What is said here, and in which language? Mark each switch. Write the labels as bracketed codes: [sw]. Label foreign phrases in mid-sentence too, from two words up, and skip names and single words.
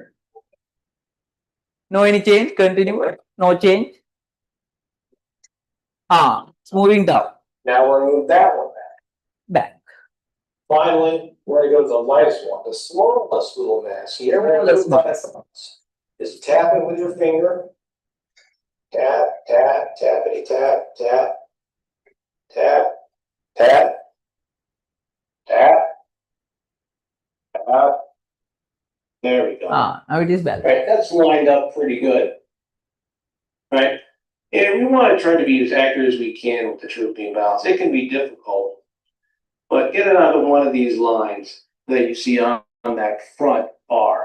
[en] No any change. Continue. No change. It's moving down. Now we're going to move that one back. Finally, we're going to go to the lightest one, the smallest little mass here. Is tap it with your finger. Tap, tap, tappity, tap, tap, tap, tap, tap, tap. There we go. Now it is balanced. Right, that's lined up pretty good. Right? And we want to try to be as accurate as we can with the triple beam balance. It can be difficult, but get it out of one of these lines that you see on that front bar.